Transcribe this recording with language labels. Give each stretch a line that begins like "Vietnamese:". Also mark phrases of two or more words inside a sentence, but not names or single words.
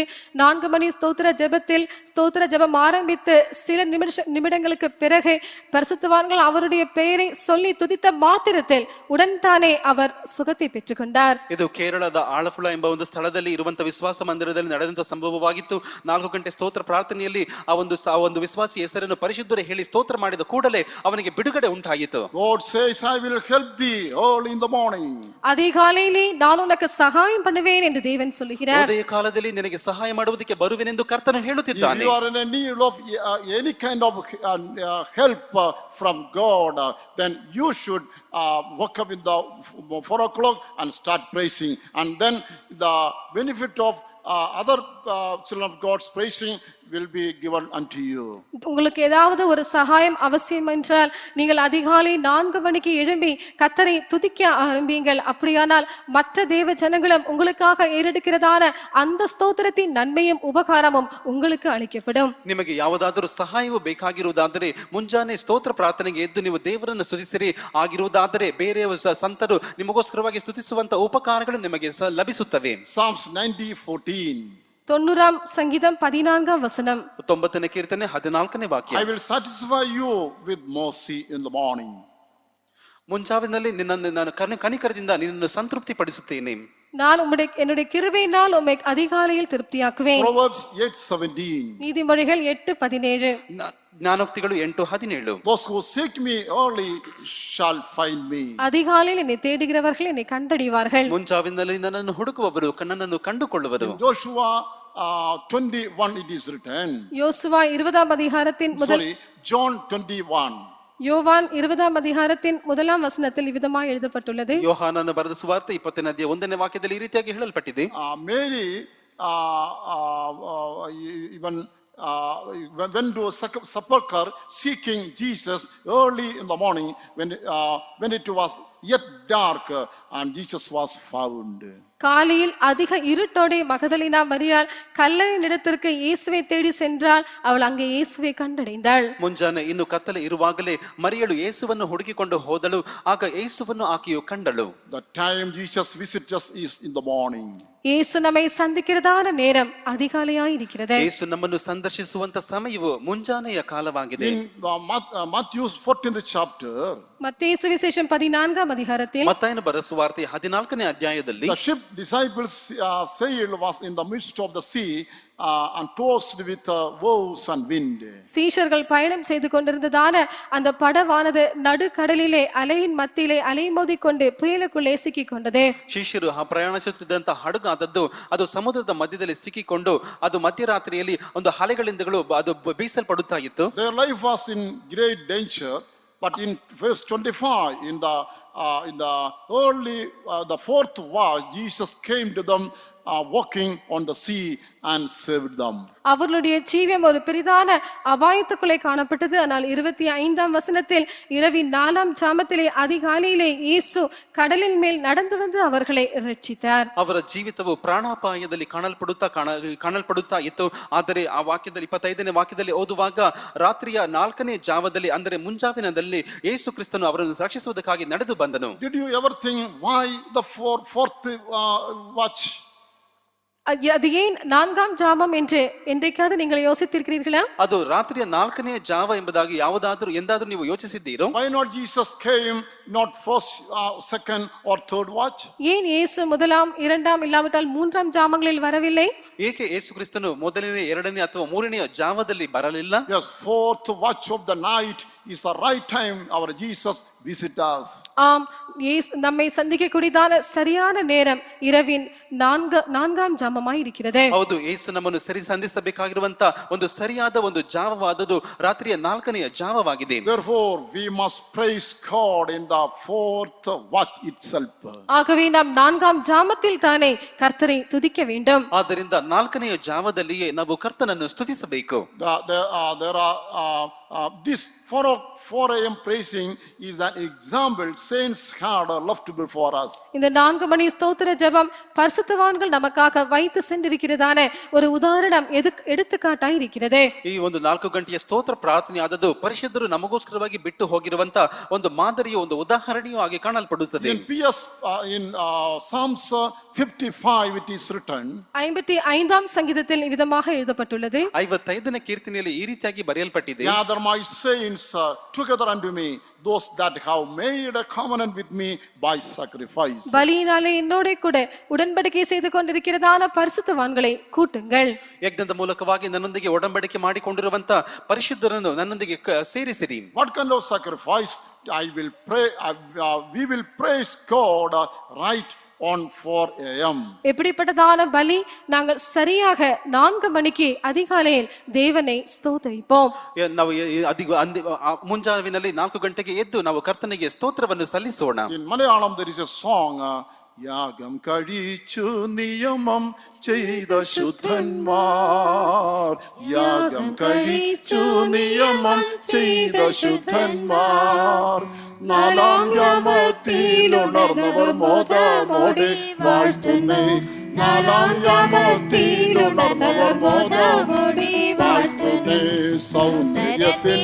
Tamil: 4 மணி ஸ்தோத்திர ஜெபம் ஆரம்பித்து சில நிமிடங்களுக்கு பிறகு பரிசுத்தவான்கள் அவருடைய பெயரை சொல்லி துதித்த மாத்திரத்தில் உடன்தானே அவர் சுகத்தை பெற்றுக்கொண்டார்.
Kannada: ಇದು ಕೇರಳದ ಆಲಪ್ಪುಳ ಎಂಬ ಒಂದು ಸ್ಥಳದಲ್ಲಿ ಇರುವಂತಹ ವಿಶ್ವಾಸ ಮಂದಿರದಲ್ಲಿ ನಡೆದಂತಹ ಸಂಭವವಾಗಿತ್ತು. 4 ಗಂಟೆ ಸ್ತೋತ್ರ ಪ್ರಾರ್ಥನೆಯಲ್ಲಿ ಆ ಒಂದು ವಿಶ್ವಾಸಿ ಹೆಸರನ್ನು ಪರಿಶುದ್ಧರೇ ಹೇಳಿ ಸ್ತೋತ್ರ ಮಾಡಿದ ಕೂಡಲೇ ಅವನಿಗೆ ಬಿಡುಗಡೆ ಉಂಟಾಯಿತು.
English: God says, I will help thee early in the morning.
Tamil: அதிகாலையிலே நான் உனக்கு சகாயம் பண்ணுவேன் என்று தேவன் சொல்கிறார்.
Kannada: ಉದಯ ಕಾಲದಲ್ಲಿ ನಿನಗೆ ಸಹಾಯ ಮಾಡುವುದಕ್ಕೆ ಬರುವೆನೆಂದು ಕರ್ತನು ಹೇಳುತ್ತಿದ್ದಾನೆ.
English: If you are in a need of any kind of help from God, then you should wake up in the 4 o'clock and start praising, and then the benefit of other children of God's praising will be given unto you.
Tamil: உங்களுக்கு ஏதாவது ஒரு சகாயம் அவசியம் என்றால் நீங்கள் அதிகாலை 4 மணிக்கு எழும்பி கர்த்தரை துதிக்க ஆரம்பியுங்கள். அப்படியானால் மற்ற தேவ ஜனங்களும் உங்களுக்காக ஏறெடுக்கிறதான அந்த ஸ்தோத்திரத்தின் நன்மையும் உபகாரமும் உங்களுக்கு அளிக்கப்படும்.
Kannada: ನಿಮಗೆ ಯಾವುದಾದರೂ ಸಹಾಯವು ಬೇಕಾಗಿರುವುದಾದರೆ ಮುಂಜಾನೆ ಸ್ತೋತ್ರ ಪ್ರಾರ್ಥನೆಗೆ ಎದ್ದು ನೀವು ದೇವರನ್ನು ಸ್ತುತಿಸಿರಿ. ಆಗಿರುವುದಾದರೆ ಬೇರೆ ಸಂತರು ನಿಮಗೋಸ್ಕರವಾಗಿ ಸ್ತುತಿಸುವಂತ ಉಪಕಾರಗಳು ನಿಮಗೆ ಲಭಿಸುತ್ತವೆ.
English: Psalms 90:14.
Tamil: 90 சங்கீதம் 14 வசனம்.
Kannada: 90ನೇ ಕೀರ್ತನೆ 14ನೇ ವಾಕ್ಯ.
English: I will satisfy you with mercy in the morning.
Kannada: ಮುಂಜಾವಿನಲ್ಲಿ ನಿನ್ನನ್ನು ನಾನು ಕನಿಕರದಿಂದ ನಿನ್ನನ್ನು ಸಂತೃಪ್ತಿ ಪಡಿಸುತ್ತೇನೆ.
Tamil: நான் என்னுடைய கிருபையினால் உம்மை அதிகாலையில் திருப்தியாக்குவேன்.
English: Proverbs 8:17.
Tamil: நீதிமொழிகள் 8:17.
Kannada: ಜ್ಞಾನೋಕ್ತಿಗಳು 8:17.
English: Those who seek me early shall find me.
Tamil: அதிகாலையில் என்னை தேடுகிறவர்கள் என்னை கண்டடைவார்கள்.
Kannada: ಮುಂಜಾವಿನಲ್ಲಿ ನನ್ನನ್ನು ಹುಡುಕುವವರು ನನ್ನನ್ನು ಕಂಡುಕೊಳ್ಳುವರು.
English: Joshua 21 it is written.
Tamil: யோசுவா 20ஆம் அதிகாரத்தின்
English: John 21.
Tamil: யோவான் 20ஆம் அதிகாரத்தின் 1ஆம் வசனத்தில் விதமாய் எழுதப்பட்டுள்ளது.
Kannada: ಯೋಹಾನನ ಬರೆದ ಸುವಾರ್ತೆ 20ನೇ ಅಧ್ಯಾಯ 1ನೇ ವಾಕ್ಯದಲ್ಲಿ ಈ ರೀತಿಯಾಗಿ ಹೇಳಲ್ಪಟ್ಟಿದೆ.
English: Mary even went to sepulchre seeking Jesus early in the morning when it was yet dark and Jesus was found.
Tamil: காலையில் அதிக இருட்டோടെ மகதலினா மரியாள் கல்லறையின் இடத்திற்கு இயேசுவை தேடி சென்றாள். அவள் அங்கே இயேசுவை கண்டடைந்தாள்.
Kannada: ಮುಂಜಾನೆ ಇನ್ನು ಕತ್ತಲೆ ಇರುವಾಗಲೇ ಮರಿಯಳು ಯೇಸುವನ್ನು ಹುಡುಕಿಕೊಂಡು ಹೋದಳು. ಆಗ ಯೇಸುವನ್ನು ಆಕೆಯು ಕಂಡಳು.
English: The time Jesus visits us is in the morning.
Tamil: இயேசு நம்மை சந்திக்கிறதான நேரம் அதிகாலையாய் இருக்கிறது.
Kannada: ಯೇಸು ನಮ್ಮನ್ನು ಸಂದರ್ಶಿಸುವಂತ ಸಮಯವು ಮುಂಜಾನೆಯ ಕಾಲವಾಗಿದೆ.
English: In Matthew 14th chapter,
Tamil: மத்தேயு சுவிசேஷம் 14ஆம் அதிகாரத்தில்
Kannada: ಮತ್ತಾಯನ ಬರೆದ ಸುವಾರ್ತೆ 14ನೇ ಅಧ್ಯಾಯದಲ್ಲಿ
English: the ship disciples sailed was in the midst of the sea and tossed with waves and wind.
Tamil: சீஷர்கள் பயணம் செய்து கொண்டிருந்ததான அந்த படவானது நடுக்கடலிலே அலையின் மத்தியிலே அலைமோதிக் கொண்டு புயலுக்குள்ளே சிக்கிக் கொண்டது.
Kannada: ಶಿಷ್ಯರು ಪ್ರಯಾಣಿಸುತ್ತಿದ್ದಂತ ಹಡಗಾದದ್ದು ಅದು ಸಮುದ್ರದ ಮಧ್ಯದಲ್ಲಿ ಸಿಕ್ಕಿಕೊಂಡು ಅದು ಮಧ್ಯರಾತ್ರಿಯಲ್ಲಿ ಒಂದು ಅಲೆಗಳಿಂದಗಳು ಅದು ಬೀಸಲ್ಪಡುತ್ತಾ ಇತ್ತು.
English: Their life was in great danger, but in verse 25 in the early the fourth watch Jesus came to them walking on the sea and saved them.
Tamil: அவர்களுடைய ஜீவம் ஒரு பெரிதான அபாயத்துக்குள்ளே காணப்பட்டது. ஆனால் 25ஆம் வசனத்தில் இரவின் 4ஆம் ஜாமத்திலே அதிகாலையிலே இயேசு கடலின் மேல் நடந்து வந்து அவர்களை ரட்சித்தார்.
Kannada: ಅವರ ಜೀವಿತವು ಪ್ರಾಣಾಪಾಯದಲ್ಲಿ ಕಾಣಲ್ಪಡುತ್ತಾ ಇತ್ತು. ಆದರೆ ಆ ವಾಕ್ಯದಲ್ಲಿ 25ನೇ ವಾಕ್ಯದಲ್ಲಿ ಓದುವಾಗ ರಾತ್ರಿಯ 4ನೇ ಜಾವದಲ್ಲಿ ಅಂದರೆ ಮುಂಜಾವಿನದಲ್ಲಿ ಯೇಸು ಕ್ರಿಸ್ತನು ಅವರನ್ನು ರಕ್ಷಿಸುವುದಕ್ಕಾಗಿ ನಡೆದು ಬಂದನು.
English: Did you ever think why the fourth watch?
Tamil: அது ஏன் 4ஆம் ஜாமம் என்று என்றைக்காவது நீங்கள் யோசித்திருக்கிறீர்களா?
Kannada: ಅದು ರಾತ್ರಿಯ 4ನೇ ಜಾವ ಎಂಬುದಾಗಿ ಎಂದಾದರೂ ನೀವು ಯೋಚಿಸಿದ್ದೀರೋ?
English: Why not Jesus came not first, second or third watch?
Tamil: ஏன் இயேசு முதலாம் இரண்டாம் இல்லாவிட்டால் மூன்றாம் ஜாமங்களில் வரவில்லை?
Kannada: ಏಕೆ ಯೇಸು ಕ್ರಿಸ್ತನು ಮೊದಲನೇ ಎರಡನೇ ಅಥವಾ ಮೂರನೆಯ ಜಾವದಲ್ಲಿ ಬರಲಿಲ್ಲ?
English: Yes, fourth watch of the night is the right time our Jesus visit us.
Tamil: ஆம், இயேசு நம்மை சந்திக்கக்கூடியதான சரியான நேரம் இரவின் நான்காம் ஜாமமாய் இருக்கிறது.
Kannada: ಹೌದು, ಯೇಸು ನಮ್ಮನ್ನು ಸಂಧಿಸಬೇಕಾಗಿರುವಂತ ಒಂದು ಸರಿಯಾದ ಒಂದು ಜಾವವಾದದ್ದು ರಾತ್ರಿಯ 4ನೇ ಜಾವವಾಗಿದೆ.
English: Therefore, we must praise God in the fourth watch itself.
Tamil: ஆகவே நாம் நான்காம் ஜாமத்தில் தானே கர்த்தரை துதிக்க வேண்டும்.
Kannada: ಆದ್ದರಿಂದ 4ನೇ ಜಾವದಲ್ಲಿಯೇ ನಾವು ಕರ್ತನನ್ನು ಸ್ತುತಿಸಬೇಕು.
English: There are this 4 a.m. praising is an example saints had left before us.
Tamil: இந்த 4 மணி ஸ்தோத்திர ஜெபம் பரிசுத்தவான்கள் நமக்காக வைத்து சென்றிருக்கிறதான ஒரு உதாரணம் எடுத்துக்காட்டாய் இருக்கிறது.
Kannada: ಈ ಒಂದು 4 ಗಂಟೆಯ ಸ್ತೋತ್ರ ಪ್ರಾರ್ಥನೆ ಆದದ್ದು ಪರಿಶುದ್ಧರು ನಮಗೋಸ್ಕರವಾಗಿ ಬಿಟ್ಟು ಹೋಗಿರುವಂತ ಒಂದು ಮಾದರಿಯ ಒಂದು ಉದಾಹರಣೆಯೂ ಆಗಿ ಕಾಣಲ್ಪಡುತ್ತದೆ.
English: In Psalms 55 it is written.
Tamil: 55ஆம் சங்கீதத்தில் விதமாக எழுதப்பட்டுள்ளது.
Kannada: 55ನೇ ಕೀರ್ತನೆಯಲ್ಲಿ ಈ ರೀತಿಯಾಗಿ ಬರೆಯಲ್ಪಟ್ಟಿದೆ.
English: Gather my saints together unto me, those that have made a covenant with me by sacrifice.
Tamil: பலியினாலே என்னோட கூட உடன்படிக்கை செய்து கொண்டிருக்கிறதான பரிசுத்தவான்களை கூட்டுங்கள்.
Kannada: ಯಜ್ಞದ ಮೂಲಕವಾಗಿ ನನ್ನೊಂದಿಗೆ ಒಡಂಬಡಿಕೆ ಮಾಡಿಕೊಂಡಿರುವಂತ ಪರಿಶುದ್ಧರನ್ನು ನನ್ನೊಂದಿಗೆ ಸೇರಿಸಿರಿ.
English: What kind of sacrifice? We will praise God right on 4 a.m.
Tamil: எப்படிப்பட்டதான பலி? நாங்கள் சரியாக 4 மணிக்கு அதிகாலையில் தேவனை ஸ்தோத்திரிப்போம்.
Kannada: ನಾವು ಮುಂಜಾವಿನಲ್ಲಿ 4 ಗಂಟೆಗೆ ಎದ್ದು ನಾವು ಕರ್ತನಿಗೆ ಸ್ತೋತ್ರವನ್ನು ಸಲ್ಲಿಸೋಣ.
English: In Malayalam there is a song,
Malayalam: യാഗം കഴിച്ചു നിയമം ചെയ്ത ശുദ്ധന്മാർ, യാഗം കഴിച്ചു നിയമം ചെയ്ത ശുദ്ധന്മാർ, നാലാം യാമത്തിലുണർന്നവർ മോദമോടെ വാഴ്ത്തുന്നേ, നാലാം യാമത്തിലുണർന്നവർ മോദമോടെ വാഴ്ത്തുന്നേ, സൗന്ദര്യത്തിൻ